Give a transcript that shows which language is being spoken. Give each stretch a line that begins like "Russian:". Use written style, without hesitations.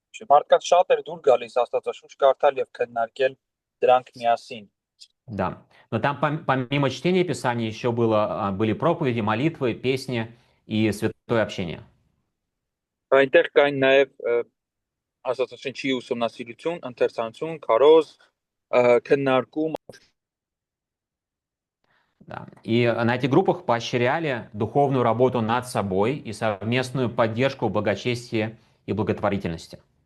Armenian: Մարդկանց շատ էր դուր գալիս Աստվածաշունչ կարդալ եւ քննարկել դրանք միասին.
Russian: Да. Но там помимо чтения Писания еще были проповеди, молитвы, песни и святое общение.
Armenian: Այնտեղ կային նաեւ Աստվածաշունչի ուսումնասիրություն, ընթերցանություն, քարոզ, քննարկում.
Russian: Да. И на этих группах поощряли духовную работу над собой и совместную поддержку благочестия и благотворительности.